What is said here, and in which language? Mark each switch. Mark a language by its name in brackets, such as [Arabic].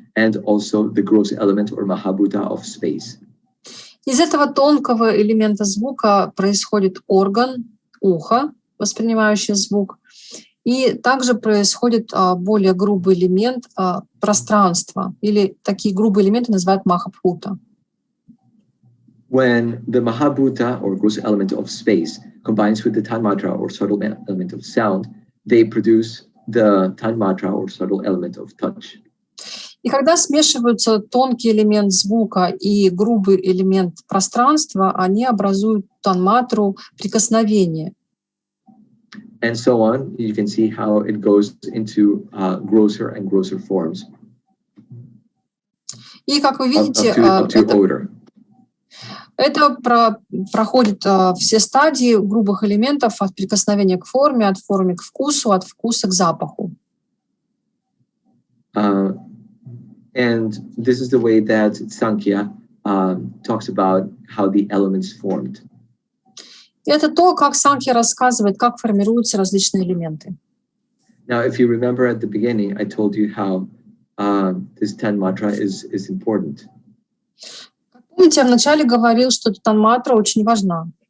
[English] and also the gross element or Mahabhuta of space. [Russian] Из этого тонкого элемента звука происходит орган, ухо, воспринимающий звук, и также происходит более грубый элемент пространства, или такие грубые элементы называют Махабхута. [English] When the Mahabhuta or gross element of space combines with the tан-матры or subtle element of sound, they produce the тан-матры or subtle element of touch. [Russian] И когда смешиваются тонкий элемент звука и грубый элемент пространства, они образуют тан-матру прикосновения. [English] And so on, you can see how it goes into grosser and grosser forms. [Russian] И как вы видите, [English] up to odor. [Russian] это проходит все стадии грубых элементов от прикосновения к форме, от формы к вкусу, от вкуса к запаху. [English] And this is the way that Sankhya talks about how the elements formed. [Russian] И это то, как Санkhья рассказывает, как формируются различные элементы. [English] Now, if you remember at the beginning, I told you how this tан-матры is important. [Russian] Помните, я вначале говорил, что тан-матра очень важна.